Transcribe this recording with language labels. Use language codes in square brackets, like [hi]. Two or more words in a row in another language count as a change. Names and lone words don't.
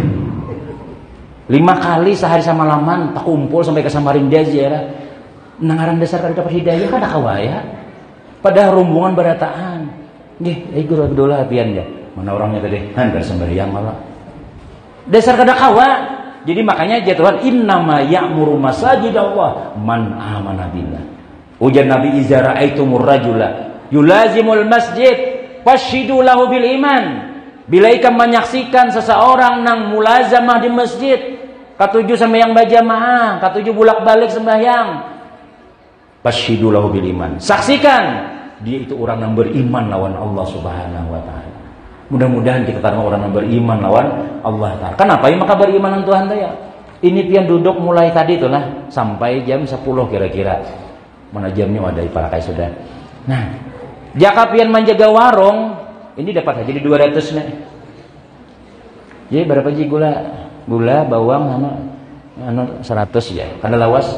[bjn] 5 kali sehari sama laman tak kumpul sampai ke Samarinda ziarah. Nangaran dasar kada dapat hidayah kada kawaya. Padahal rombongan barataan. Nggih, guru dulu hatian ya. Mana orangnya tadi? Kada sembahyang malah. Dasar kada kawa. Jadi makanya jatuhan [ar] إنما يعمر مساجد الله من آمن بالله. [bjn] Ujar Nabi [ar] إذا رأيتم الرجل يلازم المسجد فاشهدوا له بالإيمان. [bjn] Bila ikam menyaksikan seseorang nang mulazamah di masjid, katuju sembahyang berjamaah, katuju bolak-balik sembahyang, [ar] فاشهدوا له بالإيمان. [bjn] Saksikan dia itu orang yang beriman lawan Allah [ar] سبحانه وتعالى. [bjn] Mudah-mudahan kita terima orang yang beriman lawan Allah Ta'ala. Kenapa ya maka beriman dengan Tuhan ya? Ini pian duduk mulai tadi itulah sampai jam 10 kira-kira. Mana jamnya ada iparakai sudah. Nah, jaka pian menjaga warung, ini dapat aja di 200 nih. Jadi berapa ji gula? Gula, bawang sama 100 ya. Kada lawas.